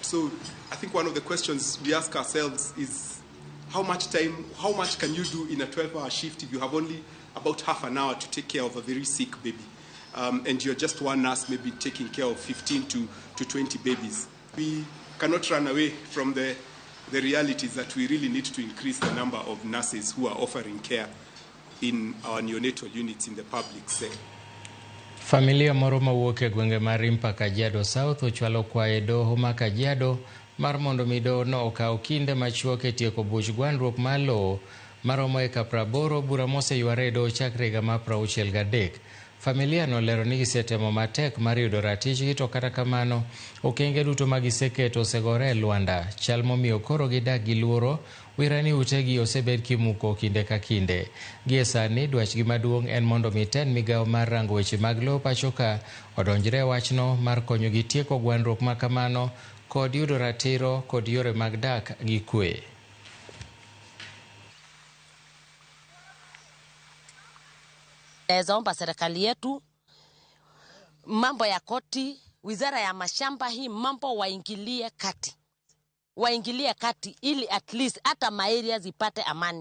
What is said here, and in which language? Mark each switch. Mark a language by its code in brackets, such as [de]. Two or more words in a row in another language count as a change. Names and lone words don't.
[en] So I think one of the questions we ask ourselves is how much can you do in a 12-hour shift if you have only about half an hour to take care of a very sick baby? And you're just one nurse maybe taking care of 15 to 20 babies. We cannot run away from the realities that we really need to increase the number of nurses who are offering care in our neonatal units in the public sector. [luo] Familia moro mawuok e gwenge mar Rimpa Kajiado South ochwalo kwaye doho ma Kajiado mar mondo mido no okaw kinde machuok e tieko buch gwandruok mar lowo maromo eka 80 bura moseyware doho chakre higa mar 63. Familia no lero ni gisetemo matek mar yudo ratichgi to kata kamano okenge duto ma giseketo osegore e lwanda. Chal momiyo koro gidak gi luoro wirani utegi osebed kimuko kinde ka kinde. Gie sani dwachgi maduong' en mondo miten migawo mar rango weche mag lowo pacho ka odonjre wachno mar konyogi tieko gwandruok ma kamano kod yudo ratiro kod yore mag dak gi kwe. [sw] Naomba serikali yetu mambo ya koti, wizara ya mashamba hii mambo waingilie kati ili [en] at least [sw] hata maeria zipate amani.